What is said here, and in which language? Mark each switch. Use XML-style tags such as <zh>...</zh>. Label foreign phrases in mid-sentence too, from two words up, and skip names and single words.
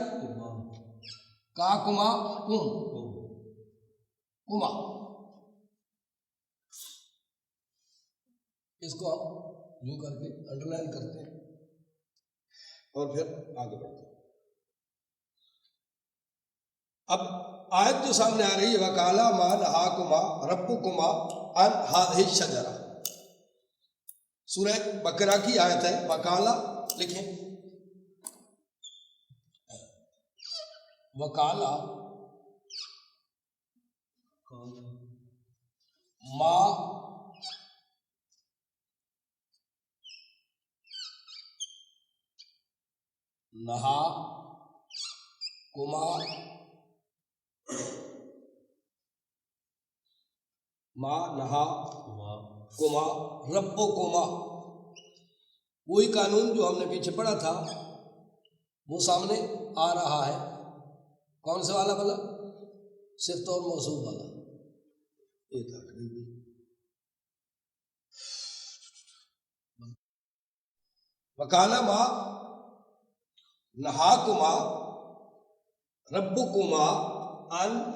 <hi>का कुमा कुमा। इसको हम यूं करके अंडरलाइन करते हैं और फिर आगे बढ़ते हैं। अब आयत जो सामने आ रही है,</hi> <ar>وقال ما نهاكما ربكما عن هذه الشجرة,</ar> <hi>सूरह बकरा की आयत है। वकाला लिखें,</hi> <ar>وقال ما نهاكما ما نهاكما ربكما.</ar> <hi>वही कानून जो हमने पीछे पढ़ा था वो सामने आ रहा है। कौन से वाला वाला? सिफ्त और मौसूफ वाला।</hi> <ar>وقال ما نهاكما ربكما عن</ar>